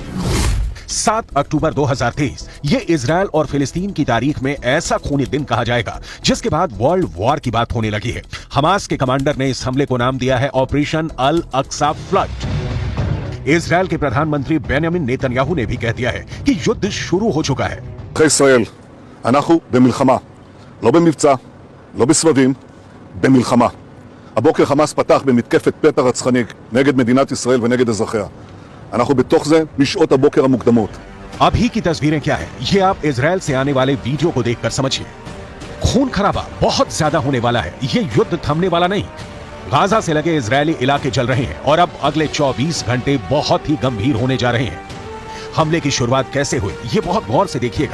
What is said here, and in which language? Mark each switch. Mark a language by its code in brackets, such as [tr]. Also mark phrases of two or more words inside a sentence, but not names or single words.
[hi] 7 अक्टूबर 2023 ये इजरायल और फिलिस्तीन की तारीख में ऐसा खूनी दिन कहा जाएगा जिसके बाद [en] world war [hi] की बात होने लगी है। हमास के कमांडर ने इस हमले को नाम दिया है ऑपरेशन अल अक्सा फ्लड। इजरायल के प्रधानमंत्री बेंजामिन नेतन्याहू ने भी कह दिया है कि युद्ध शुरू हो चुका है। [he] ישראל, אנחנו במלחמה, לא במבצע, לא בסבבים, במלחמה. הבוקר חמאס פתח במתקפת פתע רצחנית נגד מדינת ישראל ונגד אזרחיה. אנחנו בתוך זה משעות הבוקר המוקדמות. [hi] अभी की तस्वीरें क्या है ये आप इजरायल से आने वाले वीडियो को देखकर समझिए। खून खराबा बहुत ज्यादा होने वाला है। ये युद्ध थमने वाला नहीं। गाजा से लगे इजरायली इलाके जल रहे हैं और अब अगले 24 घंटे बहुत ही गंभीर होने जा रहे हैं। हमले की शुरुआत कैसे हुई ये बहुत गौर से देखिएगा।